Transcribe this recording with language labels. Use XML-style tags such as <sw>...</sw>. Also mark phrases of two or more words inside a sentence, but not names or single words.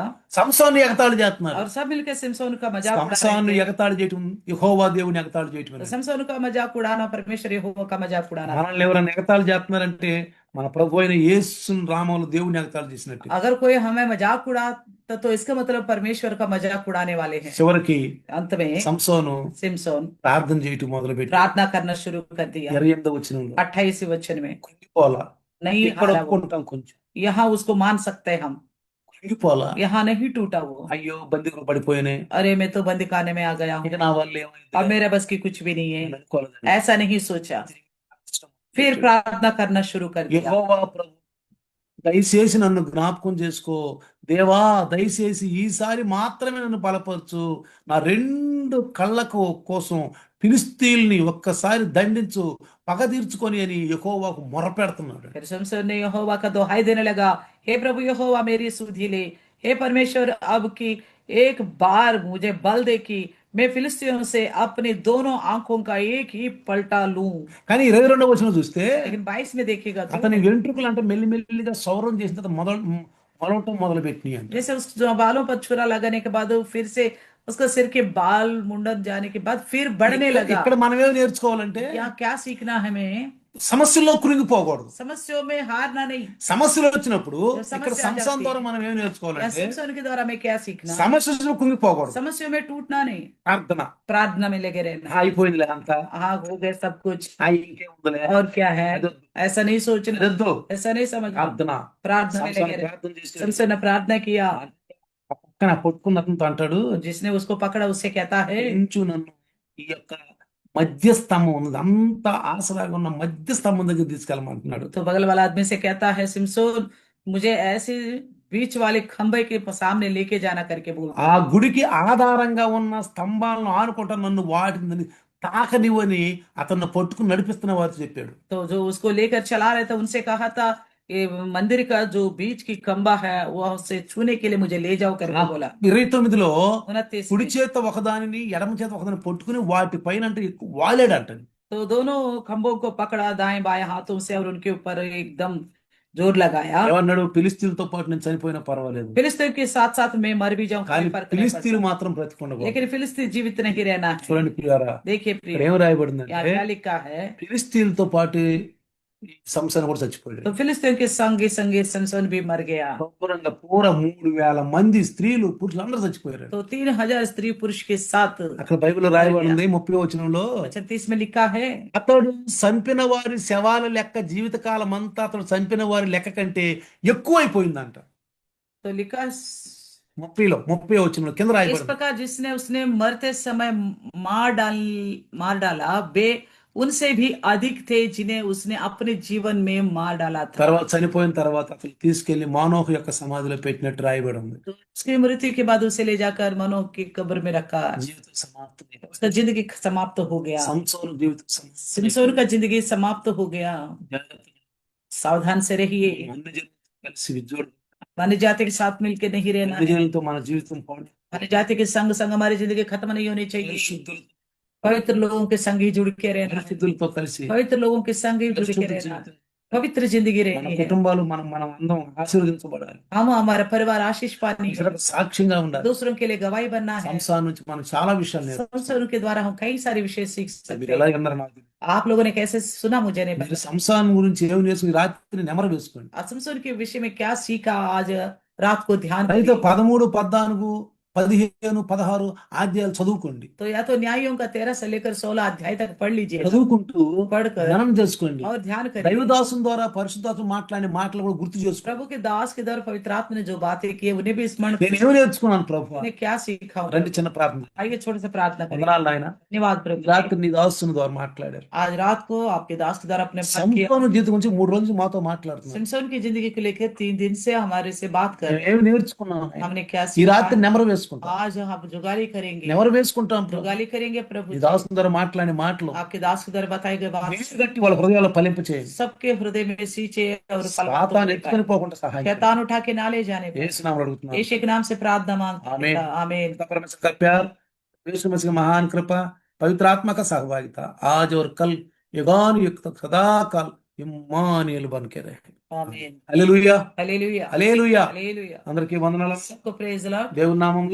<te>సంసోను ఎగతాళి చేస్తున్నారు.</te> <hi>और सब मिलकर सिमसोन का मजाक उड़ा</hi> <te>సంసోను</te> <hi>रहे थे।</hi> <te>ఎగతాళి చేయటం యెహోవా దేవుని ఎగతాళి చేయటం.</te> <hi>तो सिमसोन का मजाक उड़ाना परमेश्वर यहोवा का मजाक उड़ाना।</hi> <te>మనల్ని ఎవరైనా ఎగతాళి చేస్తున్నారంటే మన ప్రభు అయిన యేసు నామములో దేవుని ఎగతాళి చేసినట్టు.</te> <hi>अगर कोई हमें मजाक उड़ाता तो इसका मतलब परमेश्वर का मजाक उड़ाने वाले हैं।</hi> <te>చివరికి</te> <hi>अंत में</hi> <te>సంసోను</te> <hi>सिमसोन</hi> <te>ప్రార్థన చేయటం మొదలుపెట్టి</te> <hi>प्रार्थना करना शुरू कर दिया।</hi> <te>28వ వచనంలో</te> <hi>28 वचन में</hi> <te>కుంగిపోలా,</te> <hi>नहीं</hi> <te>ఇక్కడ</te> <hi>हारा वो,</hi> <te>ఒప్పుకుంటాం కొంచెం,</te> <hi>यहाँ उसको मान सकते हैं हम,</hi> <te>కుంగిపోలా.</te> <hi>यहाँ नहीं टूटा वो।</hi> <te>అయ్యో బందీకులు పడిపోయినాయి,</te> <hi>अरे मैं तो बंदी खाने में आ गया</hi> <te>ఇక</te> <hi>हूँ,</hi> <te>నా వల్ల ఏమైంది</te> <hi>अब मेरे बस की कुछ भी नहीं है,</hi> <te>నేను అనుకోలేదండి.</te> <hi>ऐसा नहीं सोचा। फिर प्रार्थना करना शुरू कर दिया।</hi> <te>యెహోవా ప్రభు దయచేసి నన్ను జ్ఞాపకం చేసుకో దేవా, దయచేసి ఈసారి మాత్రమే నన్ను బలపరచు, నా 2 కళ్ళకు కోసం ఫిలిష్తీయుల్ని ఒక్కసారి దండించు, పగ తీర్చుకొని అని యెహోవాకు మొరపెడుతున్నాడు.</te> <hi>फिर सिमसोन ने यहोवा का दोहाई देने लगा, हे प्रभु यहोवा मेरी सुधि ले, हे परमेश्वर अब की एक बार मुझे बल दे कि मैं फिलिस्तीयों से अपनी दोनों आंखों का एक ही पलटा लूं।</hi> <te>కానీ 22వ వచనం చూస్తే</te> <hi>लेकिन 22 में देखिएगा तो</hi> <te>అతని వెంట్రుకలు అంటే మెల్లిమెల్లిగా సౌరం చేసిన తర్వాత మొలవటం మొదలుపెట్టినాయి అంటే.</te> <hi>जैसे उस जो बालों पर छुरा लगाने के बाद वो फिर से उसका सिर के बाल मुंडन जाने के बाद फिर बढ़ने लगा।</hi> <te>ఇక్కడ మనం ఏం నేర్చుకోవాలంటే</te> <hi>यहाँ क्या सीखना है हमें?</hi> <te>సమస్యల్లో కృంగిపోకూడదు.</te> <hi>समस्याओं में हारना नहीं।</hi> <te>సమస్యలు వచ్చినప్పుడు సమస్య ఇక్కడ సంసారం ద్వారా మనం ఏం</te> <hi>या</hi> <te>నేర్చుకోవాలంటే</te> <hi>सिमसोन के द्वारा में क्या सीखना?</hi> <te>సమస్యలో కృంగిపోకూడదు.</te> <hi>समस्याओं में टूटना नहीं,</hi> <te>ప్రార్థన</te> <hi>प्रार्थना में लगे रहना।</hi> <te>అయిపోయిందిలే అంతా,</te> <hi>हाँ हो गए सब कुछ,</hi> <te>ఇంకేముందిలే,</te> <hi>और क्या है,</hi> <te>అదొద్దు,</te> <hi>ऐसा नहीं सोचना,</hi> <te>అదొద్దు.</te> <hi>ऐसा नहीं समझना।</hi> <te>ప్రార్థన.</te> <hi>प्रार्थना में</hi> <te>సంసారం</te> <hi>लगे रहना।</hi> <te>ప్రార్థన చేశాడు.</te> <hi>सिमसोन ने प्रार्थना किया,</hi> <te>ఆ పక్కన పట్టుకున్న అతనితో అంటాడు,</te> <hi>तो जिसने उसको पकड़ा उससे कहता है,</hi> <te>ఇంచు నన్ను ఈ యొక్క మధ్య స్తంభం ఉన్నది అంత ఆసరాగా ఉన్న మధ్య స్తంభం దగ్గర తీసుకెళ్ళమంటున్నాడు.</te> <hi>तो बगल वाला आदमी से कहता है, सिमसोन मुझे ऐसे बीच वाले खंभे के सामने लेके जाना करके बोल।</hi> <te>ఆ గుడికి ఆధారంగా ఉన్న స్తంభాలను ఆనుకుంటా నన్ను వాటిని తాకనివని అతన్ని పట్టుకుని నడిపిస్తున్న వారు చెప్పాడు.</te> <hi>तो जो उसको लेकर चला रहे थे उनसे कहा था ये मंदिर का जो बीच की खंबा है वो उससे छूने के लिए मुझे ले जाओ करके बोला</hi> <te>29లో</te> <hi>29</hi> <te>కుడి</te> <hi>में</hi> <te>చేత ఒకదానిని ఎడమ చేత ఒకదాన్ని పట్టుకుని వాటి పైన అంటే ఎక్కువ వాలాడంట.</te> <hi>तो दोनों खंभों को पकड़ा दाएं बाएं हाथों से और उनके ऊपर एकदम जोर लगाया</hi> <te>ఏమన్నాడు, ఫిలిస్తీన్లతో పాటు నేను చనిపోయినా పర్వాలేదు,</te> <hi>फिलिस्तीन के साथ साथ मैं मर भी जाऊं</hi> <te>కానీ</te> <hi>कोई फर्क नहीं</hi> <te>ఫిలిస్తీన్లు</te> <hi>पड़ता</hi> <te>మాత్రం బ్రతికుండకూడదు.</te> <hi>लेकिन फिलिस्तीन जीवित नहीं रहना है</hi> <te>చూడండి ప్రియారా,</te> <hi>देखिए</hi> <te>ఇక్కడ</te> <hi>प्रिय</hi> <te>ఏం</te> <hi>यहाँ</hi> <te>రాయబడిందంటే</te> <hi>क्या लिखा है</hi> <te>ఫిలిస్తీన్లతో పాటు ఈ సంసోను కూడా చచ్చిపోయాడు.</te> <hi>तो फिलिस्तीन के संग संगे समसन भी मर गया</hi> <te>సంపూర్ణంగా పూర 3000 మంది స్త్రీలు పురుషులు అందరూ చచ్చిపోయారు.</te> <hi>तो 3000 स्त्री पुरुष के साथ</hi> <te>అక్కడ బైబిల్లో రాయబడి ఉంది 30వ వచనంలో,</te> <hi>36 में लिखा है</hi> <te>అతడు చంపిన వారి శవాల లెక్క జీవితకాలం అంతా అతడు చంపిన వారి లెక్క కంటే ఎక్కువైపోయిందంట.</te> <hi>तो लिखा</hi> <te>30వ వచనంలో కింద</te> <hi>इस</hi> <te>రాయబడింది.</te> <hi>प्रकार जिसने उसने मरते समय मार डाला वे उनसे भी अधिक थे जिन्हें उसने अपने जीवन में मार डाला था</hi> <te>తర్వాత చనిపోయిన తర్వాత అతను తీసుకెళ్లి మానోహు యొక్క సమాధిలో పెట్టినట్టు రాయబడి ఉంది.</te> <hi>तो उसकी मृत्यु के बाद उसे ले जाकर मनोह की कब्र में रखा</hi> <te>జీవితం సమాప్తం.</te> <hi>उसका जिंदगी समाप्त हो गया</hi> <te>సంసోను జీవితం సమాప్తం.</te> <hi>सिमसोन का जिंदगी समाप्त हो गया</hi> <te>జాగ్రత్తగా</te> <hi>सावधान से रहिए</hi> <te>అన్ని జనులతో కలిసి విజోడు,</te> <hi>अन्य जाति के साथ मिलकर नहीं रहना</hi> <te>అన్ని</te> <hi>है</hi> <te>జనులతో మన జీవితం పాడు.</te> <hi>अन्य जाति के संग संग हमारी जिंदगी खत्म नहीं होनी चाहिए</hi> <te>పరిశుద్ధులతో</te> <hi>पवित्र लोगों के संग ही जुड़ के रहना है</hi> <te>పరిశుద్ధులతో కలిసి</te> <hi>पवित्र लोगों के संग ही जुड़ के</hi> <te>పరిశుద్ధ</te> <hi>रहना</hi> <te>జీవితం.</te> <hi>पवित्र जिंदगी</hi> <te>మన</te> <hi>रहनी है</hi> <te>కుటుంబాలు మనం మనం అందరం ఆశీర్వదించబడాలి.</te> <hi>हम हमारा परिवार आशीष पानी है</hi> <te>ఇతరులకు సాక్ష్యంగా ఉండాలి.</te> <hi>दूसरों के लिए गवाही बनना है</hi> <te>సంసారం నుంచి మనం చాలా విషయాలు నేర్చుకోవాలి.</te> <hi>संसारों के द्वारा हम कई सारे विषय सीख सकते</hi> <te>మీరు</te> <hi>हैं</hi> <te>ఎలా అన్నారు నాకు తెలియదు.</te> <hi>आप लोगों ने कैसे सुना मुझे नहीं</hi> <te>మీరు</te> <hi>पता</hi> <te>సంసారం గురించి ఏమి నేర్చుకుని ఈ రాత్రి నెమరు వేసుకోండి.</te> <hi>असमसोन के विषय में क्या सीखा आज रात को ध्यान</hi> <te>అయితే</te> <hi>करिए</hi> <te>13, 14, 15, 16 అధ్యాయాలు చదువుకోండి.</te> <hi>तो या तो न्यायों का 13 से लेकर 16 अध्याय तक पढ़ लीजिए</hi> <te>చదువుకుంటూ</te> <hi>पढ़कर</hi> <te>ధ్యానం చేసుకోండి.</te> <hi>और ध्यान करिए</hi> <te>దైవదాసం ద్వారా పరిశుద్ధాత్మ మాట్లాడిన మాటలు కూడా గుర్తు చేసుకోండి.</te> <hi>प्रभु के दास के द्वारा पवित्र आत्मा ने जो बातें की उन्हें भी स्मरण</hi> <te>నేను ఏమి నేర్చుకున్నాను ప్రభు?</te> <hi>मैंने क्या सीखा हूं</hi> <te>రండి చిన్న ప్రార్థన.</te> <hi>आइए छोटे से प्रार्थना करें</hi> <te>వందనాలు నాయన,</te> <hi>धन्यवाद प्रभु जी।</hi> <te>రాత్రి నీ దాసుని ద్వారా మాట్లాడారు.</te> <hi>आज रात को आपके दास के द्वारा अपने बात किया</hi> <te>సంపూర్ణ జీవితం గురించి 3 రోజులు మాతో మాట్లాడుతున్నారు.</te> <hi>सिमसोन की जिंदगी को लेकर 3 दिन से हमारे से बात कर रहे</hi> <te>ఏమి నేర్చుకున్నాం?</te> <hi>हैं हमने क्या</hi> <te>ఈ</te> <hi>सीखा</hi> <te>రాత్రి నెమరు వేసుకుంటాం.</te> <hi>आज हम जुगाली करेंगे</hi> <te>నెమరు వేసుకుంటాం ప్రభు.</te> <hi>जुगाली करेंगे प्रभु</hi> <te>ఈ</te> <hi>जी।</hi> <te>దాసుని ద్వారా మాట్లాడిన మాటలు</te> <hi>आपके दास के द्वारा बताए गए बात</hi> <te>వేసి గట్టి వాళ్ళ హృదయాల్లో ఫలింప చేయండి.</te> <hi>सबके हृदय में सींचे और</hi> <te>సాతాను ఎత్తుకొని పోకుండా సహాయం చేయండి.</te> <hi>शैतान उठा के ना ले जाने पाए।</hi> <te>యేసు నామములో అడుగుతున్నాను.</te> <hi>यीशु के नाम से प्रार्थना मांगते आमीन। हैं आमीन। पिता परमेश्वर का प्यार, यीशु मसीह की महान कृपा, पवित्र आत्मा का सहभागिता आज और कल युगान युग तक सदा काल इम्मानुएल बन के रहे. आमीन।</hi> <te>హల్లెలూయా,</te> <hi>हालेलुया</hi> <te>హల్లెలూయా.</te> <hi>हालेलुया।</hi> <te>అందరికీ వందనాలు.</te> <hi>सबको</hi> <en>praise the Lord.</en> <te>దేవుని నామంలో</te>